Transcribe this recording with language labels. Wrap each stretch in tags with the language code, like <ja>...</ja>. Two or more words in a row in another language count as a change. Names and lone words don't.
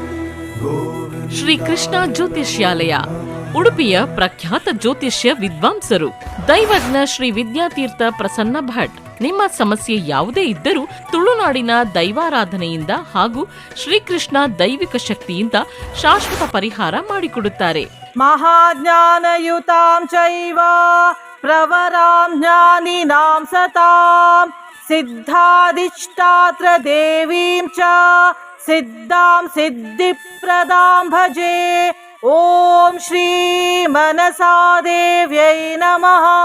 <kn>ಶ್ರೀ ಕೃಷ್ಣ ಜ್ಯೋತಿಷ್ಯಾಲಯ ಉಡುಪಿಯ ಪ್ರಖ್ಯಾತ ಜ್ಯೋತಿಷ್ಯ ವಿದ್ವಾಂಸರು ದೈವಜ್ಞ ಶ್ರೀ ವಿದ್ಯಾತೀರ್ಥ ಪ್ರಸನ್ನ ಭಟ್. ನಿಮ್ಮ ಸಮಸ್ಯೆ ಯಾವುದೇ ಇದ್ದರೂ ತುಳುನಾಡಿನ ದೈವಾರಾಧನೆಯಿಂದ ಹಾಗೂ ಶ್ರೀಕೃಷ್ಣ ದೈವಿಕ ಶಕ್ತಿಯಿಂದ ಶಾಶ್ವತ ಪರಿಹಾರ ಮಾಡಿಕೊಡುತ್ತಾರೆ.</kn> <sa>ಮಹಾಜ್ಞಾನಯುತಾಂ ಚೈವ ಪ್ರವರಾಂ ಜ್ಞಾನಿನಾಂ ಸತಾಂ ಸಿದ್ಧಾಧಿಷ್ಠಾತ್ರ ದೇವೀಂ ಚ ಸಿದ್ಧಾಂ ಸಿದ್ಧಿಪ್ರದಾಂ ಭಜೆ. ಓಂ ಶ್ರೀ ಮನಸಾದೇವ್ಯೈ ನಮಃ.</sa>